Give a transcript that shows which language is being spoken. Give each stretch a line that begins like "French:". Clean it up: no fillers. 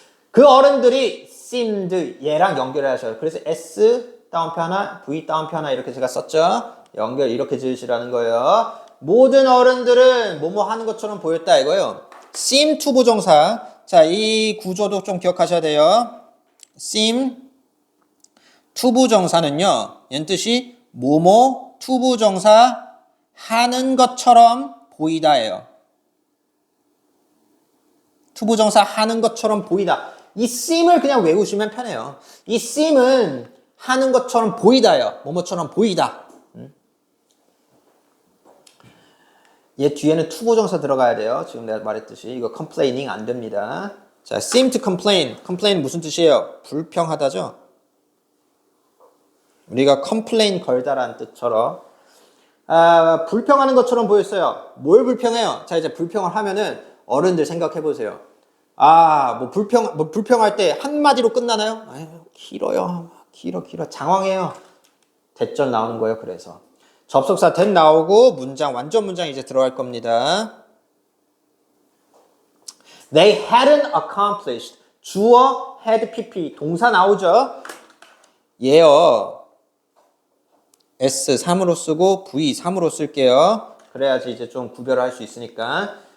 Korean: 그 어른들이 seemed 얘랑 연결을 하셔요. 그래서 S 따옴표 하나, V 따옴표 하나 이렇게 제가 썼죠. 연결 이렇게 지으시라는 거예요. 모든 어른들은 뭐뭐 하는 것처럼 보였다 이거예요. seem to 부정사. 자, 이 구조도 좀 기억하셔야 돼요. seem to 부정사는요. 얘는 뜻이 뭐뭐 to 부정사 하는 것처럼 보이다예요. to 부정사 하는 것처럼 보이다. 이 seem을 그냥 외우시면 편해요. 이 seem은 하는 것처럼 보이다예요. 뭐뭐처럼 보이다. 얘 뒤에는 투부정사 들어가야 돼요. 지금 내가 말했듯이 이거 complaining 안 됩니다. 자,
English: seem to complain.
Korean: complain 무슨 뜻이에요? 불평하다죠. 우리가 complain 걸다라는 뜻처럼 불평하는 것처럼 보였어요. 뭘 불평해요? 자, 이제 불평을 하면은 어른들 생각해 보세요. 뭐 불평할 때 한마디로 끝나나요? 아유, 길어요. 길어. 장황해요. 대절 나오는 거예요. 그래서 접속사 that 나오고 문장 완전 문장 이제 들어갈 겁니다.
English: They hadn't accomplished.
Korean: 주어 had pp 동사 나오죠. 얘요. S 3으로 쓰고 V 3으로 쓸게요. 그래야지 이제 좀 구별을 할 수 있으니까.